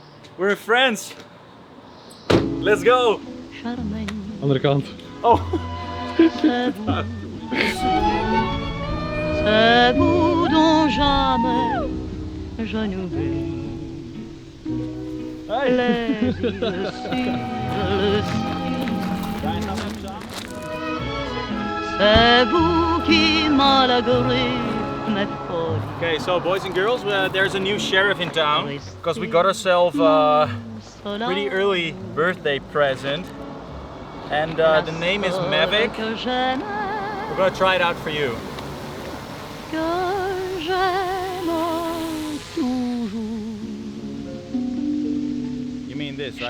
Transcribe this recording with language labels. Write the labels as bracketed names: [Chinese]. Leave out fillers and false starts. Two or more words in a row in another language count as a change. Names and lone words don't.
[English] We're in France. Let's go. [Dutch] Andere kant. Oh. [French] C'est vous dont jamais je n'oublie. Les yeux sur le ciel. C'est vous qui malgré mes folies. [English] Okay, so boys and girls, there's a new sheriff in town because we got ourselves a pretty early birthday present, and the name is Mavic. We're gonna try it out for you. You mean this, right?